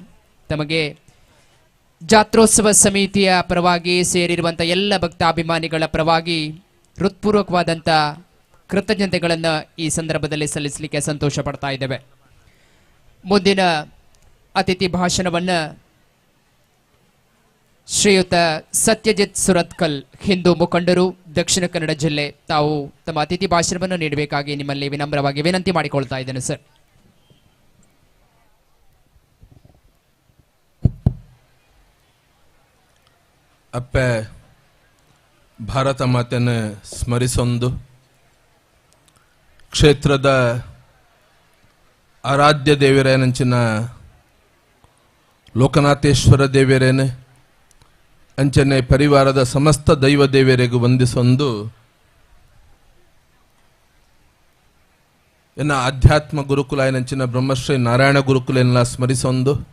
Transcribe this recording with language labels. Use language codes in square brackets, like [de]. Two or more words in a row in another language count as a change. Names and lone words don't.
[kn] ತಮಗೆ ಜಾತ್ರೋತ್ಸವ ಸಮಿತಿಯ ಪರವಾಗಿ ಸೇರಿರುವಂಥ ಎಲ್ಲ ಭಕ್ತಾಭಿಮಾನಿಗಳ ಪರವಾಗಿ ಹೃತ್ಪೂರ್ವಕವಾದಂಥ ಕೃತಜ್ಞತೆಗಳನ್ನು ಈ ಸಂದರ್ಭದಲ್ಲಿ ಸಲ್ಲಿಸಲಿಕ್ಕೆ ಸಂತೋಷ ಪಡ್ತಾ ಇದ್ದೇವೆ. ಮುಂದಿನ ಅತಿಥಿ ಭಾಷಣವನ್ನು ಶ್ರೀಯುತ ಸತ್ಯಜಿತ್ ಸುರತ್ಕಲ್, ಹಿಂದೂ ಮುಖಂಡರು, ದಕ್ಷಿಣ ಕನ್ನಡ ಜಿಲ್ಲೆ, ತಾವು ತಮ್ಮ ಅತಿಥಿ ಭಾಷಣವನ್ನು ನೀಡಬೇಕಾಗಿ ನಿಮ್ಮಲ್ಲಿ ವಿನಮ್ರವಾಗಿ ವಿನಂತಿ ಮಾಡಿಕೊಳ್ತಾ ಇದ್ದೇನೆ ಸರ್. [tcy] ಅಪ್ಪೆ ಭಾರತ ಮಾತೆಯನ್ನು ಸ್ಮರಿಸೊಂದು ಕ್ಷೇತ್ರದ ಆರಾಧ್ಯ ದೇವರೇನಂಚಿನ ಲೋಕನಾಥೇಶ್ವರ ದೇವರೇನೆ ಅಂಚನೆ ಪರಿವಾರದ ಸಮಸ್ತ ದೈವ ದೇವರಿಗೂ ವಂದಿಸೊಂದು ಎನ್ನ ಆಧ್ಯಾತ್ಮ ಗುರುಕುಲ ಏನಂಚಿನ ಬ್ರಹ್ಮಶ್ರೀ ನಾರಾಯಣ ಗುರುಕುಲ ಸ್ಮರಿಸೊಂದು